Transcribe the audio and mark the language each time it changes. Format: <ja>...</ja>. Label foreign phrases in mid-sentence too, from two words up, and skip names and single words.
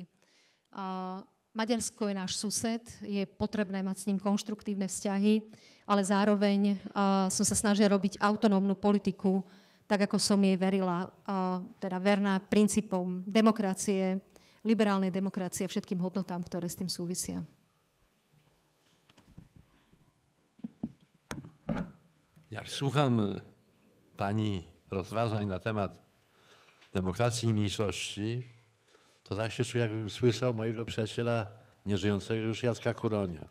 <sk>Maďarsko je náš sused, je potrebné mať s ním konštruktívne vzťahy, ale zároveň som sa snažila robiť autonómnu politiku, tak ako som jej verila, teda verná princípom demokracie, liberálnej demokracie a všetkým hodnotám, ktoré s tým súvisia.</sk> <pl>Jak słucham pani rozważań na temat demokracji i mniejszości, to tak się czuję, jakbym słyszał mojego przyjaciela, nieżyjącego już Jacka Kuronia.</pl>